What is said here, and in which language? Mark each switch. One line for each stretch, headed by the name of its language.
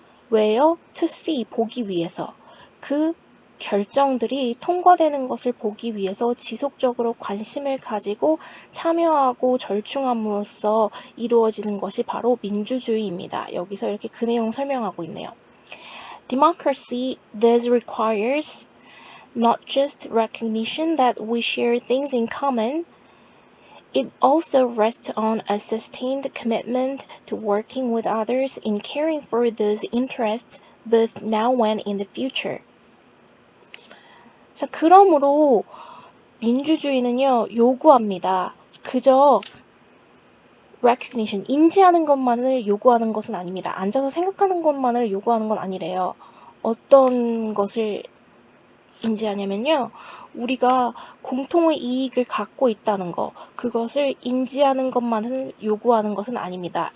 Korean: 왜요?
English: To see,
Korean: 보기 위해서. 그 결정들이 통과되는 것을 보기 위해서 지속적으로 관심을 가지고 참여하고 절충함으로써 이루어지는 것이 바로 민주주의입니다. 여기서 이렇게 그 내용 설명하고 있네요.
English: Democracy thus requires not just recognition that we share things in common, it also rests on a sustained commitment to working with others in caring for those interests both now and in the future.
Korean: 자, 그러므로 민주주의는요, 요구합니다. 그저 recognition, 인지하는 것만을 요구하는 것은 아닙니다. 앉아서 생각하는 것만을 요구하는 건 아니래요. 어떤 것을 인지하냐면요, 우리가 공통의 이익을 갖고 있다는 거, 그것을 인지하는 것만을 요구하는 것은 아닙니다.